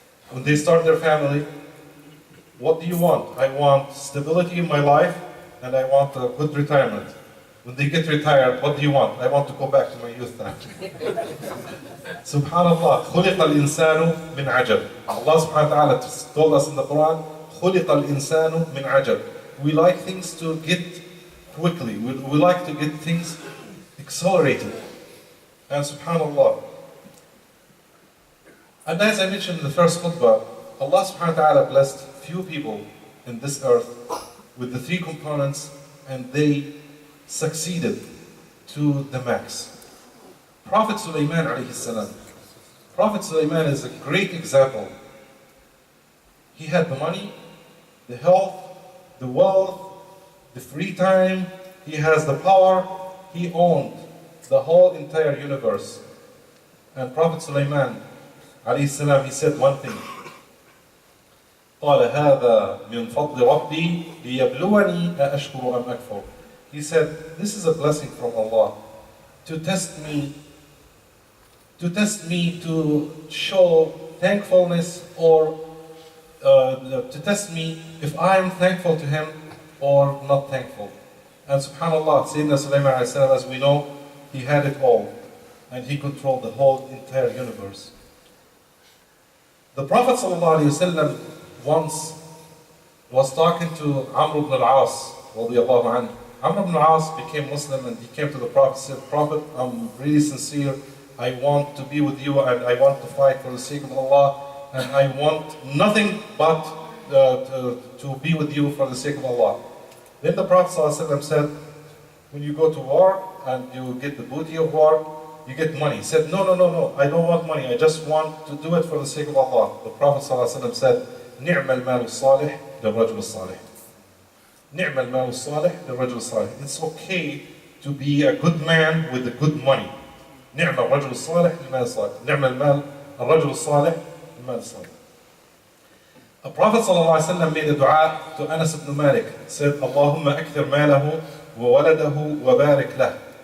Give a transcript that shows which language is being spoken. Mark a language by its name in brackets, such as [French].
[English] When they start their family, what do you want? I want stability in my life and I want a good retirement. When they get retired, what do you want? I want to go back to my youth now. [Arabic] Subhanallah, خُلِقَ الْإِنسَانُ مِنْ عَجَلٍ. [English] Allah subhanahu wa ta'ala told us in the Quran, [Arabic] خُلِقَ الْإِنسَانُ مِنْ عَجَلٍ. [English] We like things to get quickly. We like to get things accelerated. And subhanallah. And as I mentioned in the first khutbah, Allah subhanahu wa ta'ala blessed few people in this earth with the three components, and they succeeded to the max. Prophet Sulaiman alayhi salam. Prophet Sulaiman is a great example. He had the money, the health, the wealth, the free time, he has the power, he owned the whole entire universe. And Prophet Sulaiman alayhi salam, he said one thing. [Arabic] قال هذا من فضل ربي ليبلوني أأشكر أم أكفر. [English] He said, this is a blessing from Allah to test me, to show thankfulness, or to test me if I am thankful to Him or not thankful. And subhanallah, Sayyidina Sulaiman, as we know, he had it all, and he controlled the whole entire universe. The Prophet ﷺ, once was talking to Amr ibn al-As, radiyallahu anhu. Amr ibn al-As became Muslim and he came to the Prophet and said, Prophet, I'm really sincere. I want to be with you and I want to fight for the sake of Allah and I want nothing but to be with you for the sake of Allah. Then the Prophet ﷺ said, when you go to war and you get the booty of war, you get money. He said, no, I don't want money. I just want to do it for the sake of Allah. The Prophet ﷺ said, [Arabic] نِعْمَ الْمَالُ الصَّالِحِ لِلرَّجُلِ الصَّالِحِ. نِعْمَ الْمَالُ الصَّالِحِ لِلرَّجُلِ الصَّالِحِ. [English] It's okay to be a good man with the good money. [Arabic] نِعْمَ الرَّجُلُ الصَّالِحِ لِلْمَالِ الصَّالِحِ. نِعْمَ الْمَالُ الرَّجُلُ الصَّالِحِ لِلْمَالِ الصَّالِحِ. [English] The Prophet ﷺ made a dua to Anas ibn Malik. Said, [Arabic] Allahumma akthir malahu wa waladahu wa barik lah.